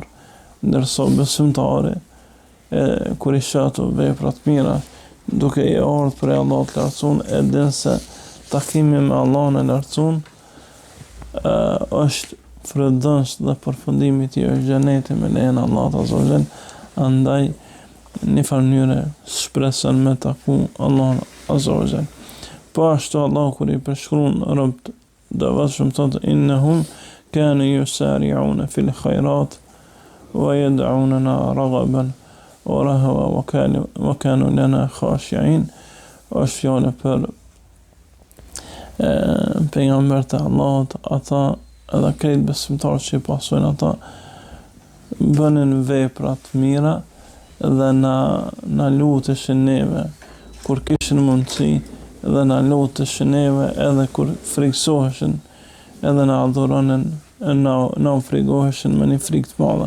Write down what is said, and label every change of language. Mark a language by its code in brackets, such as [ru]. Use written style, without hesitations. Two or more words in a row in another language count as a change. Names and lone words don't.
[sq] Ndërsa besimtari, kur i shoh ato veprat mira, duke i ardhur për Allahut të lartësuar, e din se takimi me Allahun e lartësuar është frydëdhënës dhe përfundimi i tij është xheneti me lejen e Allahut [ar] عز وجل. [sq] Andaj në mënyrë shpreson me taku Allahun [ar] عز وجل. [sq] Po ashtu Allah kur i përshkruan robët dhe vetëm thotë: [ar] إنهم كانوا يسارعون في الخيرات ويدعوننا رغبا ورهبا وكانوا لنا خاشعين. [sq] Është fjale për pejgambert e Allahut, ata edhe krejt besimtarët që i pasojnë ata bënin veprat mira dhe na luteshin neve kur kishin mundësi, dhe na luteshin neve edhe kur friksoheshin, edhe na adhuronin, na frigoheshin me një frikë të madhe.